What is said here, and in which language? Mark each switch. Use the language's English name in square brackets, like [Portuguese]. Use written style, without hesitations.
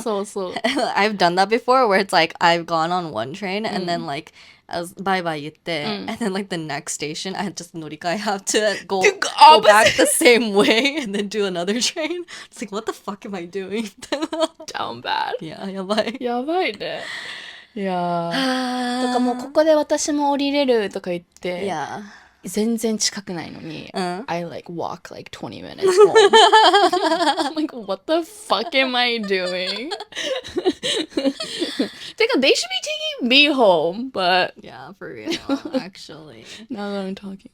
[English] I've done that before where it's like I've gone on one train and then like I was bye bye 言って and then like the next station I just 乗り換え have to go back the same way and then do another train. It's like what the fuck am I doing? Down bad. [Japanese] Yeah, やばい。やばいね。いやー。とかもうここで私も降りれるとか言って。 [English] Yeah. [Japanese] 全然近くないのに、 [English] I like walk like 20 minutes home. I'm like, what the fuck am I doing? てか, they should be taking me home, but yeah, for real, actually. Now that I'm talking.